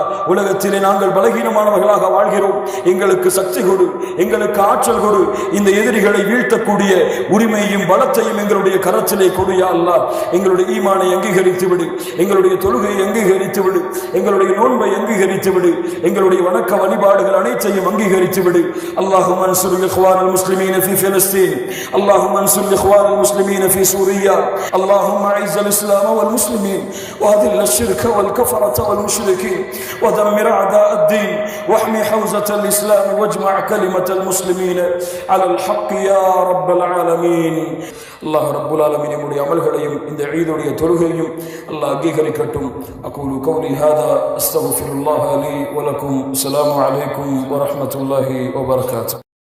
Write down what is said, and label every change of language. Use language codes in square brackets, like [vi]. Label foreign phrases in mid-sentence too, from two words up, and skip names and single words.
[ta] உலகத்திலே நாங்கள் பலகீனமானவர்களாக வாழ்கிறோம், எங்களுக்கு சக்தி கொடு, எங்களுக்கு ஆற்றல் கொடு. இந்த எதிரிகளை வீழ்த்தக்கூடிய உரிமையும் பலத்தையும் எங்களுடைய கரத்திலே கொடு [ar] يا الله. [ta] எங்களுடைய ஈமானை அங்கீகரித்து விடு, எங்களுடைய தொழுகையை அங்கீகரித்து விடு, எங்களுடைய நோன்பை அங்கீகரித்து விடு, எங்களுடைய வணக்க வழிபாடுகள் அனைத்தையும் அங்கீகரித்து விடு. [ar] اللهم انصر الاخوان المسلمين في فلسطين، اللهم انصر الاخوان المسلمين في سوريا، اللهم اعز الاسلام والمسلمين واذل الشرك والكفرة والمشركين ودمر اعداء الدين واحمي حوزة الاسلام واجمع كلمة المسلمين على الحق يا رب العالمين. الله رب العالمين [ta] நம்முடைய அமல்களையும் இந்த ஈதுடைய தொழுகையும் அல்லாஹ் அங்கீகரிக்கட்டும். [ar] أقول قولي هذا أستغفر الله لي ولكم. السلام عليكم ورحمة الله وبركاته.